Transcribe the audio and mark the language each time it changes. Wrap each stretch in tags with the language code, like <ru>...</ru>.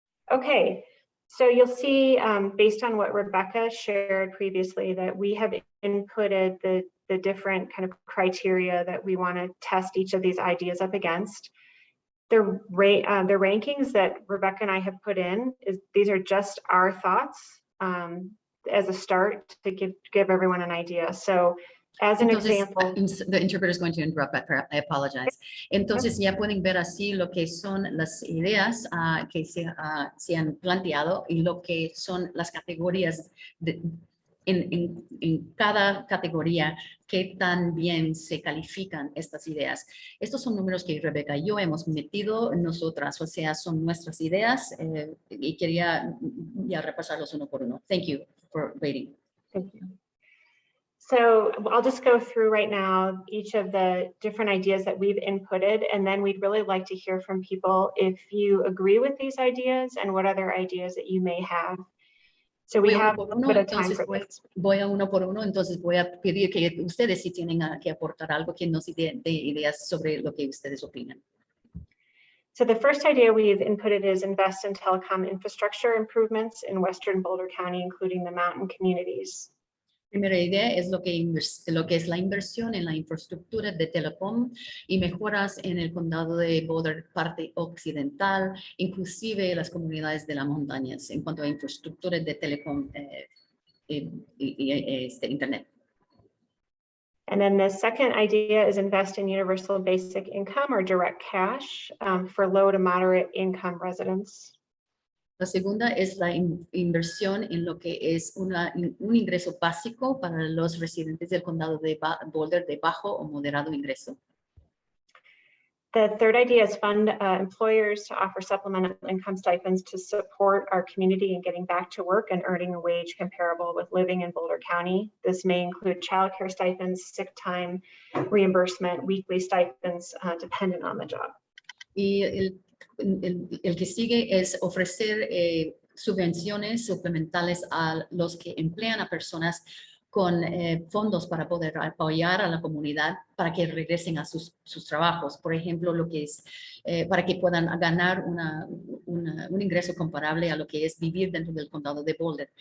<en>Okay, so you'll see, based on what Rebecca shared previously, that we have inputted the different kind of criteria that we want to test each of these ideas up against. The rankings that Rebecca and I have put in, these are just our thoughts as a start to give everyone an idea. So as an example. The interpreter is going to interrupt, I apologize.</en> <es>Entonces ya pueden ver así lo que son las ideas que se han planteado y lo que son las categorías en cada categoría que tan bien se califican estas ideas. Estos son números que Rebeca y yo hemos metido nosotras, o sea, son nuestras ideas y quería ya repasarlos uno por uno.</es> <en>Thank you for waiting. Thank you. So I'll just go through right now each of the different ideas that we've inputted, and then we'd really like to hear from people if you agree with these ideas and what other ideas that you may have. So we have a bit of time for this.</en> <es>Voy a uno por uno, entonces voy a pedir que ustedes si tienen que aportar algo, que nos den ideas sobre lo que ustedes opinan.</es> <en>So the first idea we've inputted is invest in telecom infrastructure improvements in Western Boulder County, including the mountain communities.</en> <es>Primera idea es lo que es la inversión en la infraestructura de telecom y mejoras en el condado de Boulder, parte occidental, inclusive las comunidades de las montañas en cuanto a infraestructura de telecom internet.</es> <en>And then the second idea is invest in universal basic income or direct cash for low to moderate income residents.</en> <es>La segunda es la inversión en lo que es un ingreso básico para los residentes del condado de Boulder de bajo o moderado ingreso.</es> <en>The third idea is fund employers to offer supplemental income stipends to support our community in getting back to work and earning a wage comparable with living in Boulder County. This may include childcare stipends, sick time reimbursement, weekly stipends, dependent on the job.</en> <es>Y el que sigue es ofrecer subvenciones suplementales a los que emplean a personas con fondos para poder apoyar a la comunidad para que regresen a sus trabajos. Por ejemplo, lo que es para que puedan ganar un ingreso comparable a lo que es vivir dentro del condado de Boulder.</es>